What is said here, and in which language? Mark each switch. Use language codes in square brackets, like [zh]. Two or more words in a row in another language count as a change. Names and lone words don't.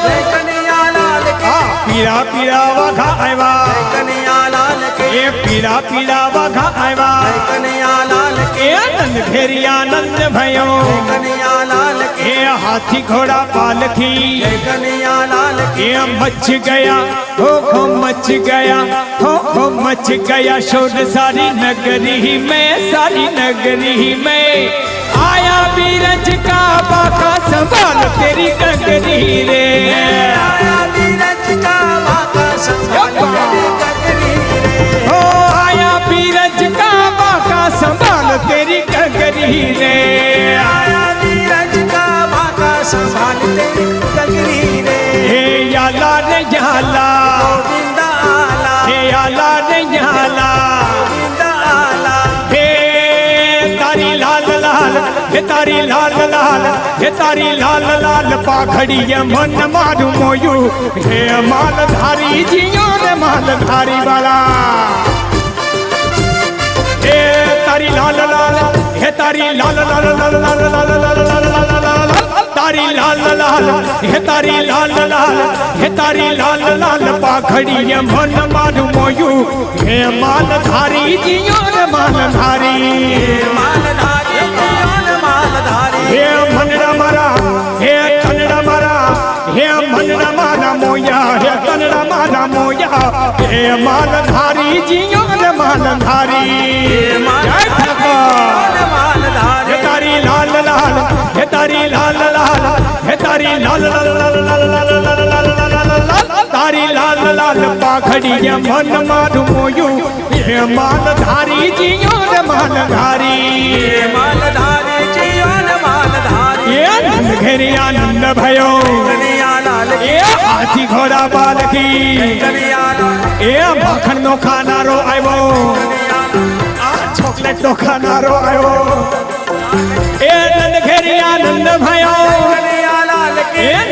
[hi] जय कनैया लाल की [gu] આ પીળા પીળા વાઘા [hi] જય [gu] આવ્યા. [hi] कनैया लाल की [gu] એ પીળા પીળા વાઘા [hi] જય [gu] આવ્યા. [hi] कनैया लाल की ए नंद घेरिया नंद भयो. जय कनैया लाल की ए हाथी घोड़ा पालकी. जय कनैया लाल की ये मच गया हो मच गया हो मच गया शोर सारी नगरी में, सारी नगरी में. आया बीरज का बाका संभाल तेरी गगरी रे. आया बीरज का बाका संभाल तेरी गगरी रे हो आया बीरज का बाका संभाल तेरी गगरी रे. आया बीरज का बाका संभाल तेरी गगरी रे [mr] हे याला रे याला, गोविंद आला हे याला रे याला. गोविंद आला [gu] હે તારી લાલ લાલ, હે તારી લાલ લાલ, હે તારી લાલ લાલ પાંખડી એ મન મારું મોહ્યું. હે માલધારી જીવો રે માલધારી વાલા. હે તારી લાલ લાલ, હે તારી લાલ લાલ લાલ લાલ લાલ લાલ લાલ લાલ લાલ. તારી લાલ લાલ, હે તારી લાલ લાલ, હે તારી લાલ લાલ પાંખડી એ મન મારું મોહ્યું. હે માલધારી જીવો રે માલધારી. માલધારી જીવન માલધારી હે મનડાં મારાં, હે કનડાં મારાં, હે મનડાં મારાં મોહ્યાં, હે કનડાં મારાં મોહ્યાં. હે માલધારી જીવો રે માલધારી. જય ઠાકર. માલધારી હે તારી લાલ લાલ, હે તારી લાલ લાલ, હે તારી લાલ લાલ લાલ લાલ લાલ લાલ લાલ લાલ લાલ. તારી લાલ લાલ પાંખડી એ મન મારું મોહ્યું. હે માલધારી જીવો રે માલધારી. માલધારી જીવન માલધારી [hi] ये नंद घेरिया नंद भयो. कनैया लाल ए हाथी घोड़ा पालकी. कनैया लाल [gu] એ માખણ નો ખાનારો આવ્યો. આ ચોકલેટ નો ખાનારો આવ્યો. [hi] ए नंद घेरिया नंद भयो. कनैया लाल એ કી